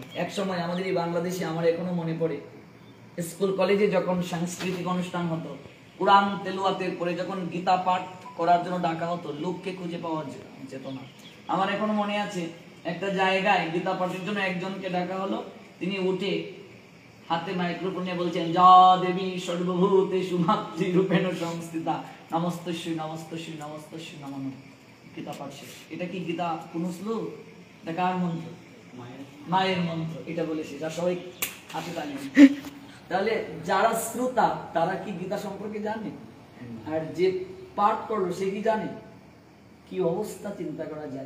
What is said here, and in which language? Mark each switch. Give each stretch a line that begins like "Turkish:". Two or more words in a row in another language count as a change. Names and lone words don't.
Bangla: এক সময় আমাদের এই বাংলাদেশে, আমার এখনো মনে পড়ে, স্কুল কলেজে যখন সাংস্কৃতিক অনুষ্ঠান হতো, কোরআন তেলাওয়াতের পরে যখন গীতা পাঠ করার জন্য ডাকা হতো, লোককে খুঁজে পাওয়া যেত না। আমার এখনো মনে আছে, একটা জায়গায় গীতা পাঠের জন্য একজনকে ডাকা হলো, তিনি উঠে হাতে মাইক্রোফোন নিয়ে বলছেন,
Sanskrit: যা দেবী সর্বভূতেষু মাতৃরূপেণ সংস্থিতা নমস্তস্যৈ নমস্তস্যৈ নমস্তস্যৈ নমঃ।
Bangla: গীতা পাঠ শেষ। এটা কি গীতা কোন শ্লোক? এটা কার মন্ত্র? মায়ের মন্ত্র। এটা বলে শেষ, আর সবাই হাতে তালি। তাহলে যারা শ্রোতা তারা কি গীতা সম্পর্কে জানে? আর যে পাঠ করলো সে কি জানে? কি অবস্থা চিন্তা করা যায়।